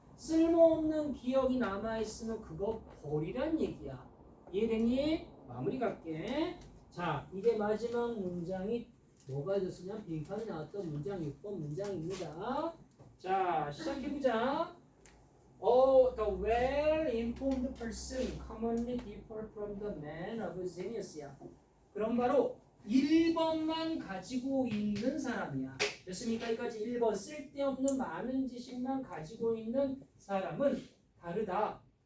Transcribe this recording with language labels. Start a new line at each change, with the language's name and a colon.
Korean: 쓸모없는 기억이 남아있으면 그거 버리란 얘기야. 이해되니? 마무리 갈게. 자, 이제 마지막 문장이 뭐가 됐으냐? 빈칸이 나왔던 문장 6번 문장입니다. 자, 시작해보자.
English: the well-informed person commonly differ from the man of genius야.
Korean: 그럼 바로 1번만 가지고 있는 사람이야. 됐습니까? 여기까지 1번 쓸데없는 많은 지식만 가지고 있는 사람은 다르다.